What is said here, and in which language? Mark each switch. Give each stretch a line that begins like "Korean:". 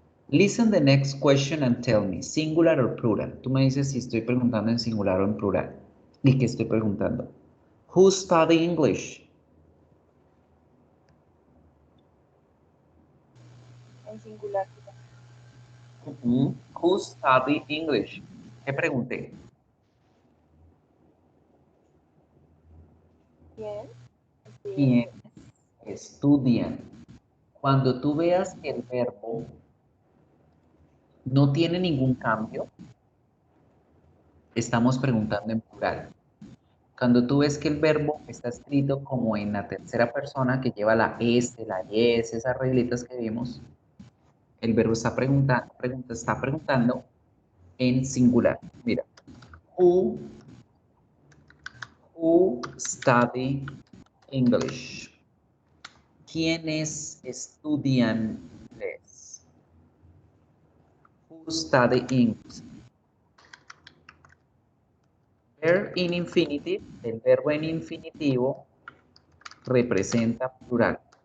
English: Listen the next question and tell me, singular or plural.
Spanish: Tú me dices si estoy preguntando en singular o en plural. ¿Y qué estoy preguntando?
English: Who study English?
Spanish: En singular.
English: Who study English?
Spanish: ¿Qué pregunté? ¿Quién? Sí. ¿Quién estudian? Cuando tú veas que el verbo no tiene ningún cambio, estamos preguntando en plural. Cuando tú ves que el verbo está escrito como en la tercera persona, que lleva la S, la S, esas reglitas que vimos, el verbo está preguntando en singular.
English: Mira, who, who study English?
Spanish: ¿Quiénes estudian inglés?
English: Who study English? Verb in infinitive,
Spanish: el verbo en infinitivo representa plural.